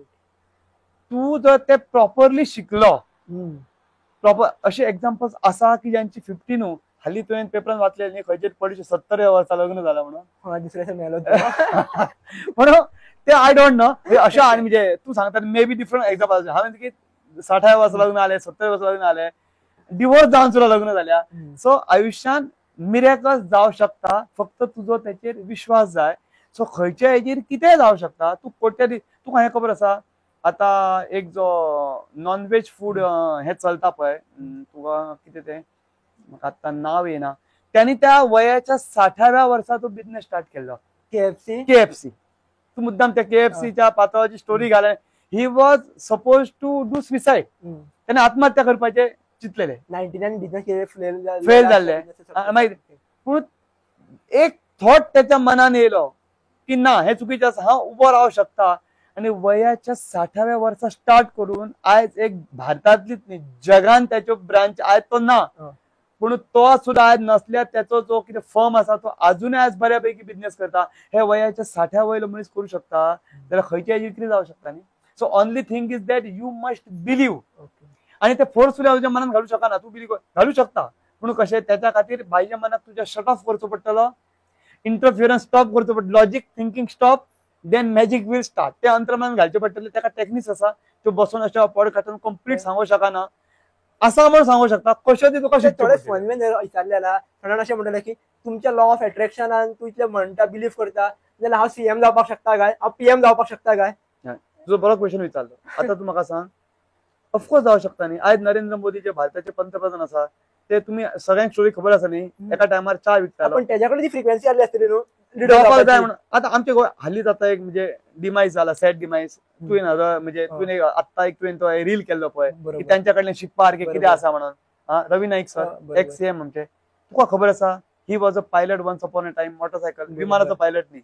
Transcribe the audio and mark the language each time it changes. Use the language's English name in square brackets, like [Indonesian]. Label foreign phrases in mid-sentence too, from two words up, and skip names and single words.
[Konkani] तू जर ते प्रॉपरली शिकलो, प्रॉपर अशे एक्झाम्पल्स आसा की ज्यांची 50 न्हू हाली तुवें पेपरान वाचले न्ही खंयचे पडशे 70 वर्सां लग्न जालां म्हणून दुसऱ्या मेलो म्हणून ते [English] I don't know [Konkani] अशें. आनी म्हणजे तू सांगता [English] maybe different example [Konkani] हांवें 60व्या वर्सा लग्न आले, 70व्या वर्सा लग्न आले, डिवोर्स जाऊन सुद्धा लग्न झाल्या. सो आयुष्यात मिरेकल्स जाऊ शकता, फक्त तुझो त्याचेर विश्वास जाय. सो खंयच्या हेचेर कितेंय जावं शकता. तू कोट्याधी, तुका हें खबर आसा आता एक जो [English] non veg food [Konkani] हे चलता पळय, तुका कितें तें म्हाका आतां नाव येना, त्यांनी त्या वयाच्या 60व्या वर्सा तो बिझनेस स्टार्ट केल्लो, KFC. तू मुद्दाम त्या KFCच्या पात्राची स्टोरी घालय. [English] he was suppose to do suicide. [Konkani] त्याने आत्महत्या करपाचे चिंतलेले, 99 बिझनेस फेल झाले माहिती. पूण एक थॉट त्याच्या मनान येयलो की ना, हे चुकीचे आसा, हा उबो रावू शकता. आणि वयाच्या 60व्या वर्सा स्टार्ट करून आयज एक भारतातलीच न्ही, जगान त्याच्यो ब्रांच आयज तो ना, पूण तो सुद्धा आज नसल्यार त्याचो जो कितें फर्म आसा तो अजूनय आज बऱ्यापैकी बिझनेस करता. हे वयाच्या 60व्या वयलो मनीस करू शकता जाल्यार खंयच्या हेजेर कितें जावं शकता न्ही. [English] so only thing is that you must believe. [Konkani] आणि ते फोर्सफुली तुज्या मनात घालू शकना. तू बिलीव घालू शकता, पूण कशें त्याच्या खातीर भायल्या मनात तुज्या [English] shut off [Konkani] करचो पडटलो, [English] interference stop [Konkani] करचो पडटलो, [English] logic thinking stop, then magic will start. [Konkani] ते अंतर्मनात घालचे पडटले. त्याका टेक्निक्स आसा त्यो बसून अशा पॉडकास्टान कंप्लीट सांगू शकना, असा म्हणून सांगू शकता. कशें ते तुका थोडे फनवेन विचारलेला थोड्यान अशें म्हणटलें की तुमच्या [English] law of attractionan [Konkani] तू इतलें म्हणटा, बिलीव करता, जाल्यार हांव CM जावपाक शकता काय, हांव PM जावपाक शकता काय. तुजो बरो क्वेश्चन विचारलो. आता तू म्हाका सांग, ऑफकोर्स जावं शकता न्ही. आयज नरेंद्र मोदी जे भारताचे पंतप्रधान आसा ते तुम्ही सगळ्यांक स्टोरी खबर आसा न्ही, एका टायमार चा विकतालो. पण त्याच्याकडे ती फ्रिक्वेन्सी आली असतली न्हू, जावपाक जाय म्हणून. आता आमचे गोंय हालींच आता एक म्हणजे डिमायज जाला, [English] sad demise. [Konkani] तुवें म्हणजे तुवें आत्ता एक तुवें तो रील केल्लो पळय की त्यांच्या कडल्यान शिकपार कितें आसा म्हणून. रवी नाईक सर, [English] ex CM [Konkani] आमचे. तुका खबर आसा [English] he was a pilot once upon a time. [Konkani] मोटरसायकल, विमानाचो पायलट न्ही,